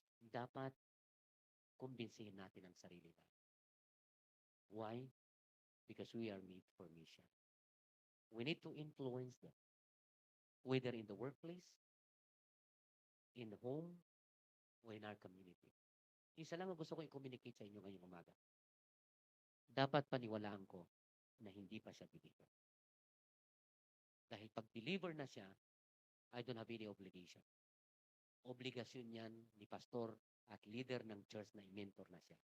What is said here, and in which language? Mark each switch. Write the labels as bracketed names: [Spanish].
[Filipino] Dapat kumbinsihin natin ang sarili natin. [English] Why? Because we are made for mission. We need to influence them, whether in the workplace, in the home, or in our community. [Filipino] Isa lang ang gusto ko i-communicate sa inyo ngayong umaga. Dapat paniwalaan ko na hindi pa siya believer. Dahil pag believer na siya, [English] I don't have any obligation. [Filipino] Obligasyon yan ni pastor at leader ng church na i-mentor na siya.